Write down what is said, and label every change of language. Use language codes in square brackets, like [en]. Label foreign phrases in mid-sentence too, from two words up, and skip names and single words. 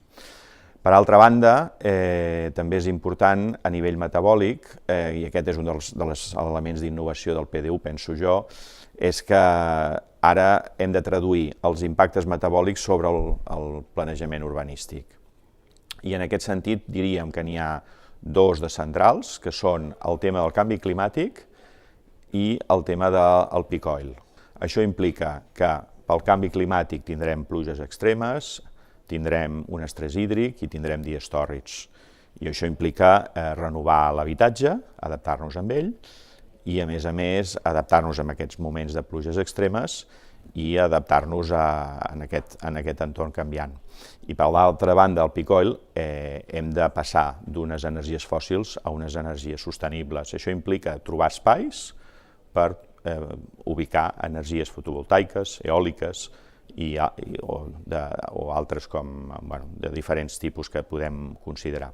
[ca] Per altra banda, també és important a nivell metabòlic, i aquest és un dels elements d'innovació del PDU, penso jo, és que ara hem de traduir els impactes metabòlics sobre el planejament urbanístic. I en aquest sentit diríem que n'hi ha dos de centrals, que són el tema del canvi climàtic i el tema del [en] peak oil. [ca] Això implica que pel canvi climàtic tindrem pluges extremes, tindrem un estrès hídric i tindrem dies tòrrids. I això implica renovar l'habitatge, adaptar-nos amb ell, i a més, adaptar-nos a aquests moments de pluges extremes i adaptar-nos en aquest entorn canviant. I per l'altra banda, el [en] peak oil, [ca] hem de passar d'unes energies fòssils a unes energies sostenibles. Això implica trobar espais per ubicar energies fotovoltaiques, eòliques o altres de diferents tipus que podem considerar.